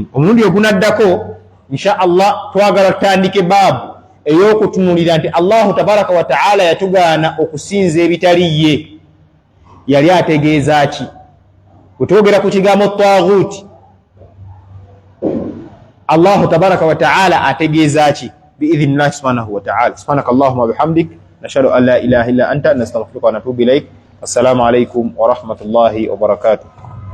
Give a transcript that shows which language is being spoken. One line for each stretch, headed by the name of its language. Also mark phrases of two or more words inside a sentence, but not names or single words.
Ganda: Omulundi ogunaddako
Arabic: إن شاء الله
Ganda: twagala tutandike baabu ey'okutunulira nti
Arabic: الله تبارك وتعالى
Ganda: yatugaana okusinza ebitali ye. Yali ategeeza ki? Bwe twogera ku kigambo taghuti,
Arabic: الله تبارك وتعالى
Ganda: ategeeza ki?
Arabic: بإذن الله سبحانه وتعالى. سبحانك اللهم بحمدك نشهد أن لا إله إلا أنت نستغفرك ونتوب إليك. السلام عليكم ورحمة الله وبركاته.